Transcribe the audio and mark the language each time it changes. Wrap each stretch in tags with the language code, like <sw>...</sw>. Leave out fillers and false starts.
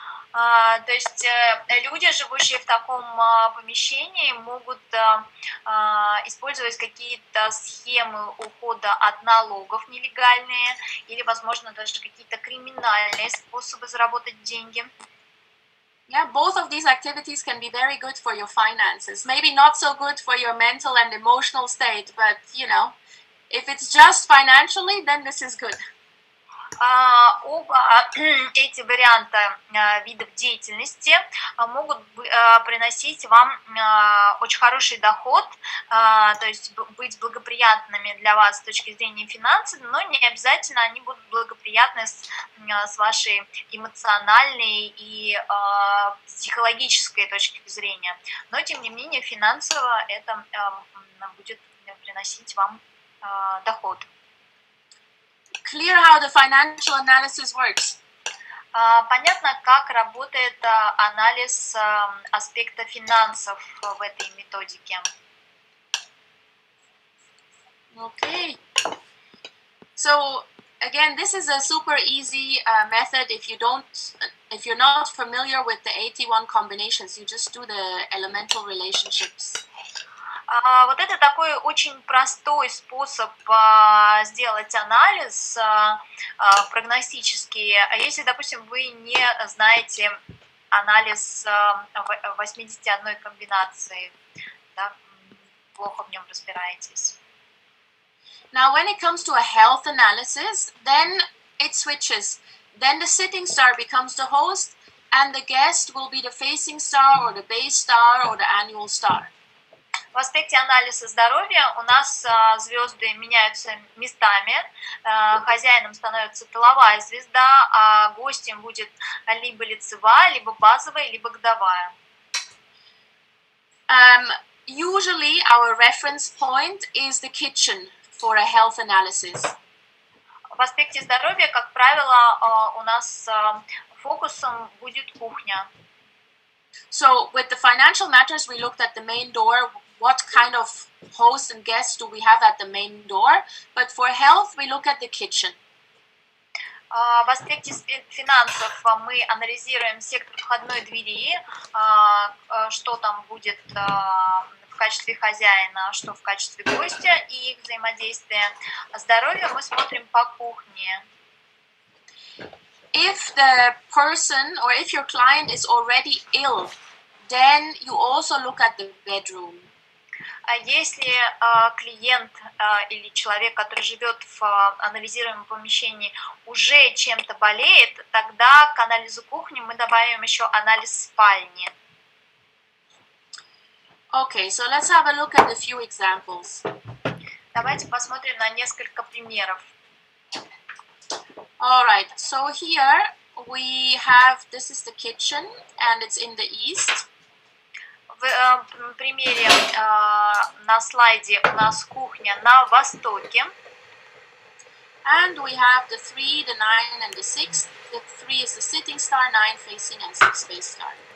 <ru>То есть люди, живущие в таком помещении, могут использовать какие-то схемы ухода от налогов нелегальные или, возможно, даже какие-то криминальные способы заработать деньги.</ru> <en>Yeah, both of these activities can be very good for your finances. Maybe not so good for your mental and emotional state, but, if it's just financially, then this is good.</en> <ru>Оба эти варианта видов деятельности могут приносить вам очень хороший доход, то есть быть благоприятными для вас с точки зрения финансов, но не обязательно они будут благоприятны с вашей эмоциональной и психологической точки зрения. Но, тем не менее, финансово это будет приносить вам доход.</ru> <en>Clear how the financial analysis works.</en> <ru>Понятно, как работает анализ аспекта финансов в этой методике.</ru> <en>Okay. So again, this is a super easy method. If you're not familiar with the 81 combinations, you just do the elemental relationships.</en> <ru>Вот это такой очень простой способ сделать анализ прогностический. Если, допустим, вы не знаете анализ 81 комбинации, да, плохо в нем разбираетесь.</ru> <en>Now, when it comes to a health analysis, then it switches. Then the sitting star becomes the host, and the guest will be the facing star, or the base star, or the annual star.</en> <ru>В аспекте анализа здоровья у нас звезды меняются местами. Хозяином становится тыловая звезда, а гостем будет либо лицевая, либо базовая, либо годовая.</ru> <en>Usually, our reference point is the kitchen for a health analysis.</en> <ru>В аспекте здоровья, как правило, у нас фокусом будет кухня.</ru> <en>So, with the financial matters, we looked at the main door. What kind of host and guests do we have at the main door? But for health, we look at the kitchen.</en> <ru>В аспекте финансов мы анализируем сектор входной двери, что там будет в качестве хозяина, что в качестве гостя и их взаимодействие. Здоровье мы смотрим по кухне.</ru> <en>If the person or if your client is already ill, then you also look at the bedroom.</en> <ru>Если клиент или человек, который живет в анализируемом помещении, уже чем-то болеет, тогда к анализу кухни мы добавим еще анализ спальни.</ru> <en>Okay, so let's have a look at a few examples.</en> <ru>Давайте посмотрим на несколько примеров.</ru> <en>All right, so here we have, this is the kitchen and it's in the east.</en> <ru>В примере на слайде у нас кухня на востоке.</ru> <en>And we have the 3, the 9 and the 6. The 3 is the sitting star, 9 facing and 6 face star.</en>